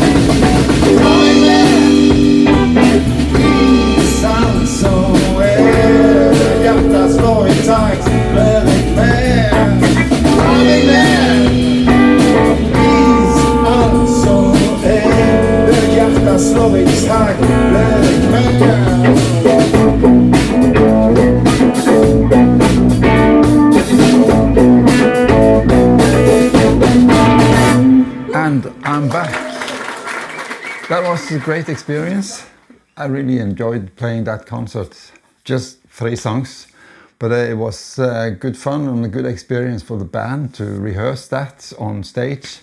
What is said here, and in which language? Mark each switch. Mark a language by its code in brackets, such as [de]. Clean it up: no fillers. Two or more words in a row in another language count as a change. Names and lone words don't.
[no] Ta meg med, please, altså der hjertet slår i takt, vær jeg med. Ta meg med, please, altså der hjertet slår i takt, vær jeg med. [en] And I'm back. That was a great experience. I really enjoyed playing that concert. Just 3 songs, but it was good fun and a good experience for the band to rehearse that on stage.